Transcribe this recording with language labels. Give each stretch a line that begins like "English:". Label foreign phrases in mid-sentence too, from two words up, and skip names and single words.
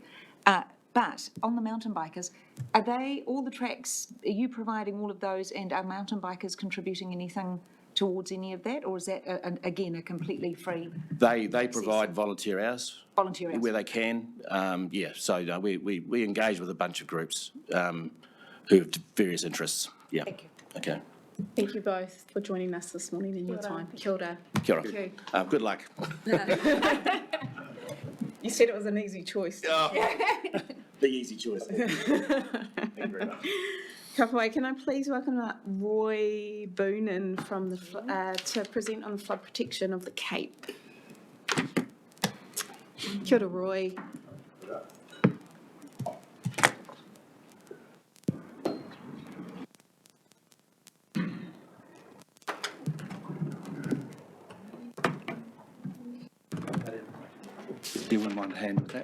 English: But on the mountain bikers, are they, all the tracks, are you providing all of those, and are mountain bikers contributing anything towards any of that, or is that, again, a completely free? They provide volunteer hours. Volunteer hours. Where they can, so we engage with a bunch of groups who have various interests, yeah. Thank you. Okay. Thank you both for joining us this morning in your time.
Māori: Kia ora. Kia ora.
English: Thank Good luck. You said it was an easy choice. The easy choice. Thank you very much. Kapawai, can I please welcome Roy Boonen from to present on the flood protection of the Cape.
Māori: Kia ora, Roy.
English: Do you want one hand with that?